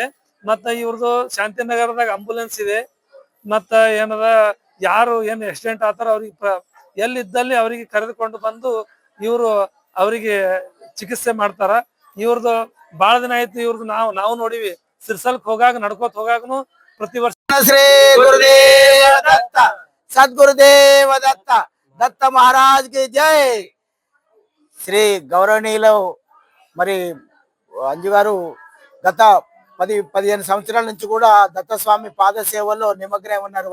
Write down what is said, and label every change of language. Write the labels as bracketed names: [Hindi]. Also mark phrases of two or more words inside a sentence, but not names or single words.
[Kannada] ಮತ್ತ ಇವ್ರದ್ದು ಶಾಂತಿನಗರದಾಗ ಆಂಬುಲೆನ್ಸ್ ಇದೆ. ಮತ್ತ ಏನದ ಯಾರು ಏನು ಆಕ್ಸಿಡೆಂಟ್ ಆತಾರ ಅವ್ರಿಗೆ ಎಲ್ಲಿದ್ದಲ್ಲಿ ಅವರಿಗೆ ಕರೆದುಕೊಂಡು ಬಂದು ಇವರು ಅವರಿಗೆ ಚಿಕಿತ್ಸೆ ಮಾಡ್ತಾರ. ಇವ್ರದ್ದು ಬಾಳ ದಿನ ಆಯ್ತು. ಇವ್ರದ್ದು ನಾವು ನೋಡಿವಿ. ಸಿರ್ಸಲ್ಕ್ ಹೋಗಾಗ ನಡ್ಕೋತ ಹೋಗಾಗನು ಪ್ರತಿ ವರ್ಷ [Telugu] శ్రీ గురుదేవ దత్త సద్గురుదేవ దత్త దత్త [Hindi] महाराज की जय. [Telugu] శ్రీ గౌరవనీయులు మరి అంజు గారు గత 10-15 సంవత్సరాల నుంచి కూడా దత్తస్వామి పాద సేవల్లో నిమగ్నమై ఉన్నారు.